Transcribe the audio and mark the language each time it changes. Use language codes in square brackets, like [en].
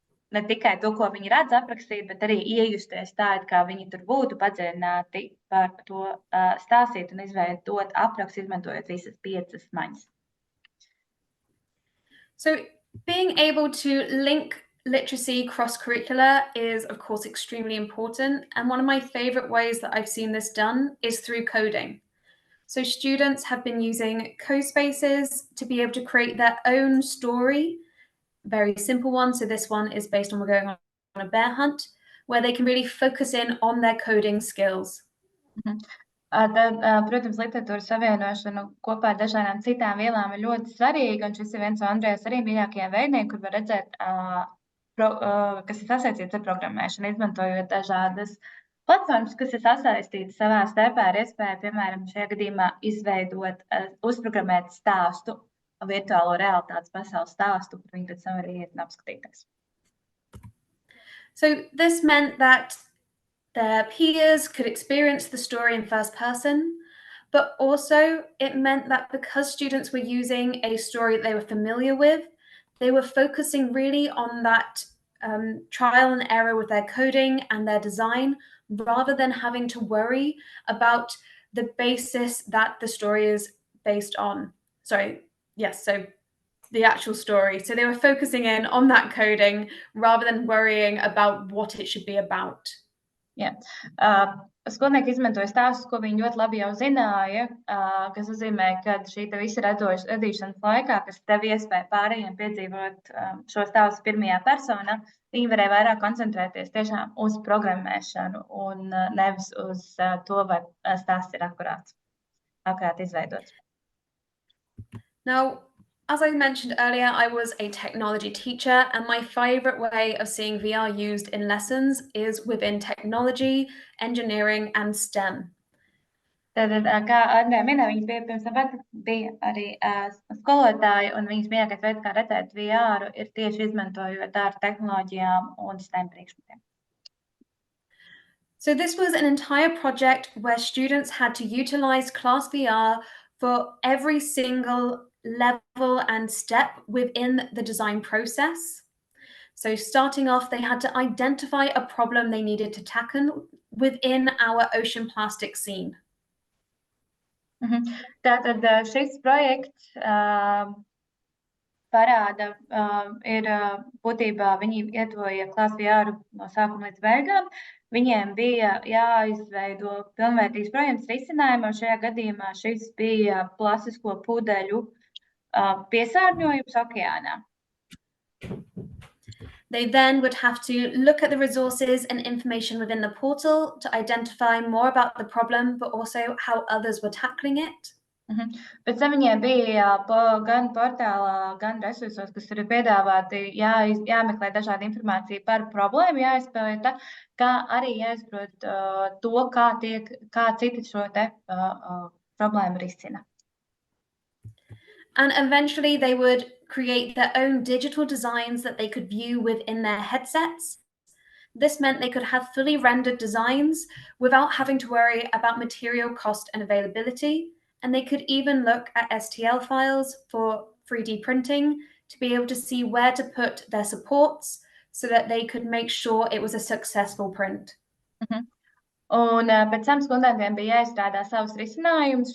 [lv] Ne tikai to, ko viņi redz aprakstīt, bet arī iejusties tādi, kā viņi tur būtu padziļināti par to stāstīt un izveidot aprakstu, izmantojot visas 5 maņas. [en] So being able to link literacy cross-curricular is, of course, extremely important. And one of my favorite ways that I've seen this done is through coding. So students have been using code spaces to be able to create their own story, very simple one. So this one is based on we're going on a bear hunt, where they can really focus in on their coding skills. [lv] Tad, protams, literatūras savienošana kopā ar dažādām citām vielām ir ļoti svarīga, un šis ir viens no Andrejas arī mīļākajiem veidiem, kur var redzēt, kas ir sasaistīts ar programmēšanu, izmantojot dažādas platformas, kas ir sasaistītas savā starpā ar iespēju, piemēram, šajā gadījumā izveidot, uzprogrammēt stāstu, virtuālo realitātes pasaules stāstu, kur viņi pēc tam arī iet un apskatīties. [en] So this meant that their peers could experience the story in first person, but also it meant that because students were using a story that they were familiar with, they were focusing really on that trial and error with their coding and their design, rather than having to worry about the basis that the story is based on. So the actual story. So they were focusing in on that coding rather than worrying about what it should be about. Yeah. [lv] skolnieki izmantoja stāstus, ko viņi ļoti labi jau zināja, kas nozīmē, ka šī visa radīšanas laikā, kas tev iespēja pārējiem piedzīvot šo stāstu pirmajā personā, viņi varēja vairāk koncentrēties tiešām uz programmēšanu un nevis uz to, vai stāsts ir akurāt izveidots. [en] Now, as I mentioned earlier, I was a technology teacher, and my favorite way of seeing VR used in lessons is within technology, engineering, and STEM. [lv] Tad, kā Andrea minēja, viņa pirms tam bija arī skolotāja, un viņas mīļākais veids, kā redzēt VR, ir tieši izmantojot ar tehnoloģijām un STEM priekšmetiem. [en] So this was an entire project where students had to utilize ClassVR for every single level and step within the design process. So starting off, they had to identify a problem they needed to tackle within our ocean plastic scene. [lv] Tātad šis projekts parāda, ir būtībā viņi ietuvoja ClassVR no sākuma līdz beigām. Viņiem bija jāizveido pilnvērtīgs projekts risinājumam. Šajā gadījumā šis bija plastisko pudeļu piesārņojums okeānā. [en] They then would have to look at the resources and information within the portal to identify more about the problem, but also how others were tackling it. [lv] Pēc tam viņiem bija gan portālā, gan resursos, kas ir piedāvāti, jāmeklē dažādi informācija par problēmu, jāizpēta, kā arī jāizprot to, kā citi šo problēmu risina. [en] And eventually they would create their own digital designs that they could view within their headsets. This meant they could have fully rendered designs without having to worry about material cost and availability. And they could even look at STL files for 3D printing to be able to see where to put their supports so that they could make sure it was a successful print. [lv] Un pēc tam skolotājiem bija jāizstrādā savus risinājumus.